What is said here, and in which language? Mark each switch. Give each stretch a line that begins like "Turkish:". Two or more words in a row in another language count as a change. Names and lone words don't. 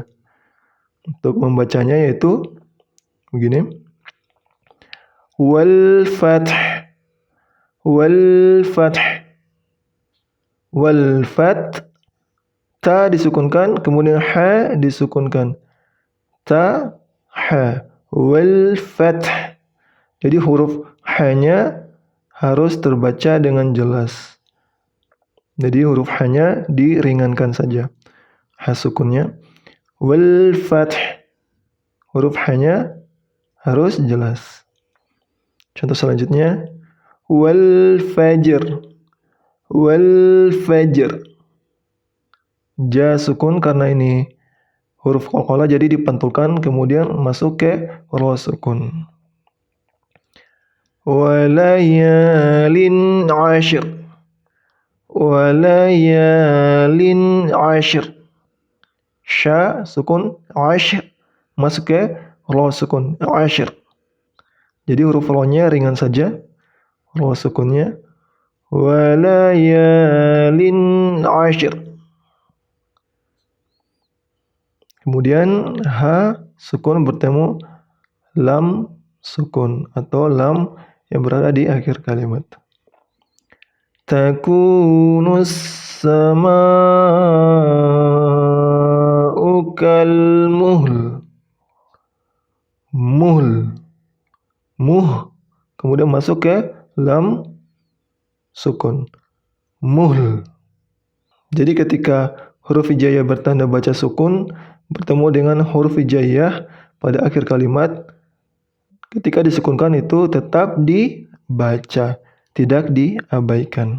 Indonesian: Untuk membacanya yaitu begini.
Arabic: والفتح، والفتح، والفتح.
Indonesian: Ta disukunkan, kemudian ha disukunkan.
Arabic: ت، ح، والفتح.
Indonesian: Jadi huruf ha-nya harus terbaca dengan jelas. Jadi huruf ha-nya diringankan saja. Ha sukunnya.
Arabic: والفتح.
Indonesian: Huruf ha-nya harus jelas. Contoh selanjutnya.
Arabic: والفجر. والفجر.
Indonesian: Ja sukun karena ini huruf qalqalah jadi dipantulkan kemudian masuk ke ra sukun.
Arabic: وليال عشر. وليال عشر.
Indonesian: Sya sukun ashir masuk ke ra sukun ashir. Jadi huruf ra-nya ringan saja. Ra sukunnya.
Arabic: وليال عشر.
Indonesian: Kemudian ha sukun bertemu lam sukun atau lam yang berada di akhir kalimat.
Arabic: تكون السماء كالمهل. Muhl. Muh.
Indonesian: Kemudian masuk ke lam sukun.
Arabic: Muhl.
Indonesian: Jadi ketika huruf hijaiyah bertanda baca sukun bertemu dengan huruf hijaiyah pada akhir kalimat, ketika disukunkan itu tetap dibaca, tidak diabaikan.